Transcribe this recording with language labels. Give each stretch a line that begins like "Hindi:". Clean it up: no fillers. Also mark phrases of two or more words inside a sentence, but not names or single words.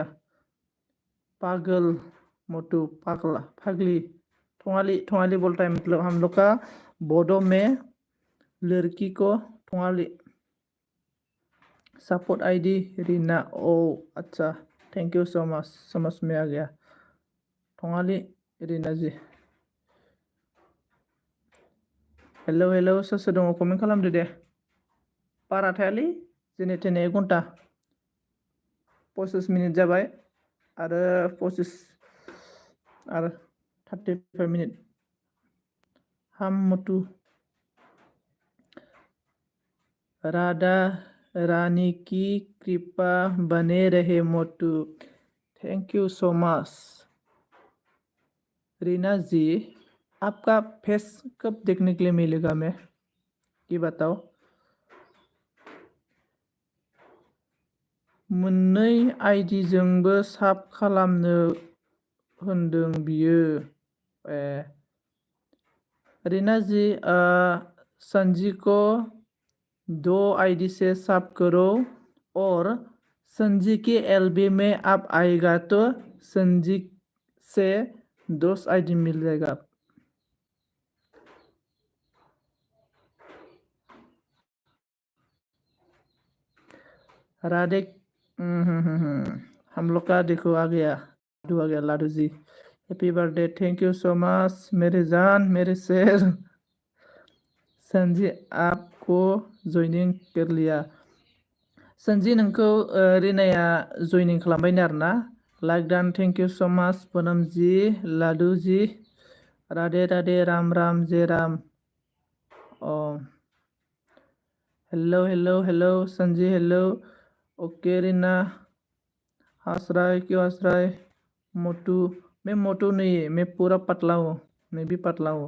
Hindi: पागल मोटू, पागली ठोंगाली बोलता है, मतलब हम लोग का बोडो में लड़की को ठोंगाली।
English: support ID
Hindi: रीना, ओ अच्छा,
English: thank you so much,
Hindi: समझ में आ गया। ठोंगाली रीना जी।
Bodo: हेलो सोर सोर दङ कमेन्ट खालामदो दे। बारा थायालै, जेने थेने 1 घन्टा 25 मिनिट जाबाय, आरो 25 आरो 35 मिनिट।
Hindi: हम मोटू राधा रानी की कृपा बने रहे मोटू।
English: thank you so much.
Hindi: रीना जी, आपका फेस कब देखने के लिए मिलेगा? मैं ये बताओ।
Bodo: मोननै आइडिजोंबो साब खालामनो होनदों बियो।
Hindi: रीना जी, संजी को 2 आईडी से साफ करो और संजी की एलबी में आप आएगा तो संजी से 2 आईडी मिल जाएगा। राधे, हम लोग का देखो आ गया, लाडू आ गया, लाडू जी
English: happy birthday, thank you so much
Hindi: मेरे जान, मेरे शेर। संजी आपको जॉइनिंग कर लिया।
Bodo: संजी नोंखौ रिनाया जॉइनिंग खालामबायनो आरोना, लाइक डान,
English: thank you so much
Hindi: पूनम जी, लाडू जी, राधे राधे, राम राम, जय राम। हेलो हेलो हेलो संजी, हेलो, ओके रीना, हंस रहा है, क्यों हंस रहा है? मोटू, मैं मोटू नहीं है, मैं पूरा पतला हूँ, मैं भी पतला हूँ।